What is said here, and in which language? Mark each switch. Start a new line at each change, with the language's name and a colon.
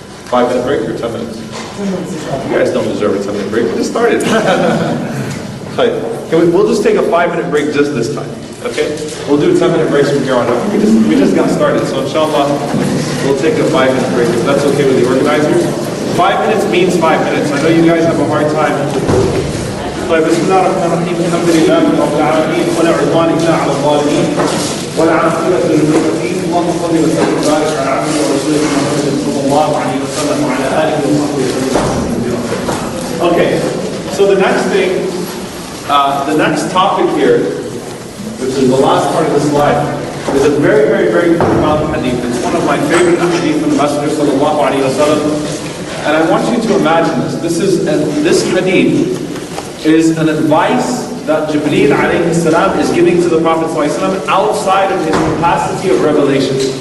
English: 5-minute break or 10 minutes? You guys don't deserve a 10-minute break. We just started. We'll just take a 5-minute break just this time. Okay? We'll do 10-minute breaks from here on out. We just got started. So inshallah, we'll take a 5-minute break if that's okay with the organizers. 5 minutes means 5 minutes. I know you guys have a hard time.
Arabic: بسم الله الرحمن الرحيم الحمد لله رب العالمين ولا عدوان إلا على الظالمين ولا عاقبة للمتقين اللهم صل وسلم وبارك على عبدك ورسولك محمد صلى الله عليه وسلم وعلى آله وصحبه وسلم.
English: Okay, so the next thing The next topic here, which is the last part of the slide, is a very, very, very profound hadith. It's one of my favorite hadith from the Messenger sallallahu alaihi wasallam. And I want you to imagine this. This hadith is an advice that Jibreel alayhi salam is giving to the Prophet sallallahu alaihi wasallam outside of his capacity of revelation.